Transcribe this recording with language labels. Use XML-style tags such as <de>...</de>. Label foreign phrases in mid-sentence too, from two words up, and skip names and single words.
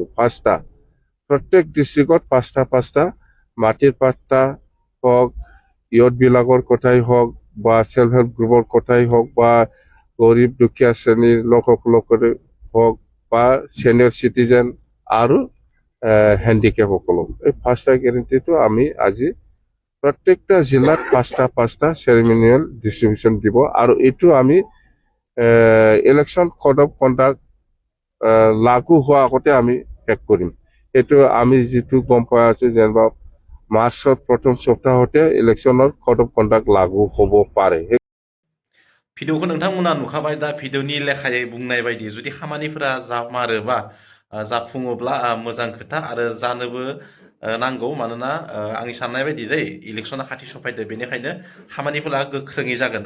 <as>5টা প্ৰত্যেক ডিষ্ট্ৰিক্টত 5টা মাটিৰ পাট্টা হওক, ইয়ুথ বিলাকৰ কথাই হওক বা</as> <en>self help group</en> <as>কথাই হওক বা গৰীব দুখীয়া শ্ৰেণীৰ লোকসকলক হওক বা</as> <en>senior citizen</en> <as>আৰু হেণ্ডিকেপ সকলক এই 5টা গ্যাৰেণ্টিটো আমি আজি প্ৰত্যেকটা জিলাত 5টা</as> <en>ceremonial distribution</en> <as>দিব। আৰু এইটো আমি</as> <en>election code of conduct</en> <as>লাগু হোৱাৰ আগতে আমি শেষ কৰিম। এইটো আমি যিটো গম পাই আছো যেনিবা মাৰ্চৰ প্ৰথম সপ্তাহতে ইলেকশ্যনৰ</as> <en>code of conduct</en> <as>লাগু হ'ব পাৰে।</as> <brx>भिडिअखौ नोंथांमोना नुखाबाय। दा भिडिअनि लेखायै बुंनाय बायदि जुदि खामानिफोरा जामारोबा जाफुङोब्ला मोजां खोथा आरो जानोबो नांगौ। मानोना आंनि साननाय बायदि इलेक्शना खाथि सफायदो, बेनिखायनो खामानिफोरा गोख्रोङै जागोन।</brx>